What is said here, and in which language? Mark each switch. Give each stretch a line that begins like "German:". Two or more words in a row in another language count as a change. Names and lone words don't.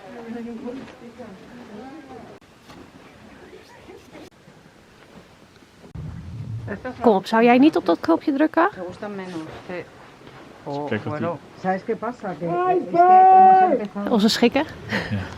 Dutch: Kom op, zou jij niet op dat knopje drukken? Kijk wat die...
Spanish: ¿Sabes qué pasa? Que es que hemos empezado.
Dutch: Onze schikken. Ja.